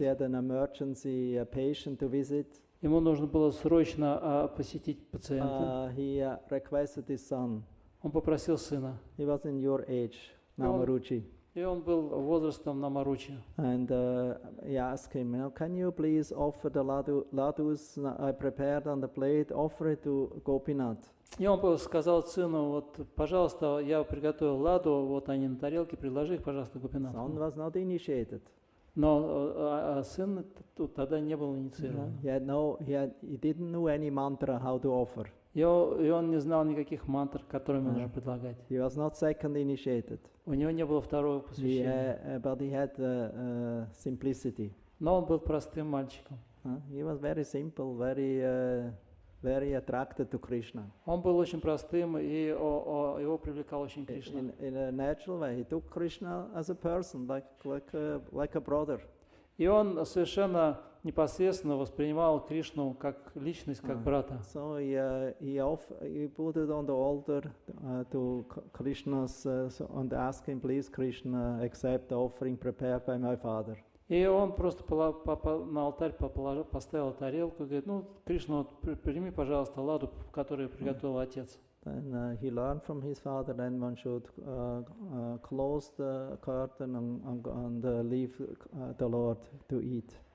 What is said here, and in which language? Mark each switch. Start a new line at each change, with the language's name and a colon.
English: he had an emergency patient to visit,
Russian: ему нужно было срочно посетить пациента.
English: he requested his son.
Russian: Он попросил сына.
English: He was in your age, Namaruchi.
Russian: И он был возрастом Намаручи.
English: And he asked him, can you please offer the ladus I prepared on the plate, offer it to Gopinath.
Russian: И он сказал сыну, пожалуйста, я приготовил ладу, вот они на тарелке, предложи их, пожалуйста, Гопинату.
English: Son was not initiated.
Russian: Но сын тогда не был инициирован.
English: He didn't know any mantra how to offer.
Russian: И он не знал никаких мантр, которыми нужно предлагать.
English: He was not second initiated.
Russian: У него не было второго посвящения.
English: But he had simplicity.
Russian: Но он был простым мальчиком.
English: He was very simple, very attracted to Krishna.
Russian: Он был очень простым, и его привлекал очень Кришна.
English: In a natural way, he took Krishna as a person, like a brother.
Russian: И он совершенно непосредственно воспринимал Кришну как личность, как брата.
English: So he put it on the altar to Krishna's and asked him, please Krishna, accept the offering prepared by my father.
Russian: И он просто на алтарь поставил тарелку и говорит, ну, Кришна, вот, прими, пожалуйста, ладу, которую приготовил отец.
English: Then he learned from his father that one should close the curtain and leave the Lord to eat.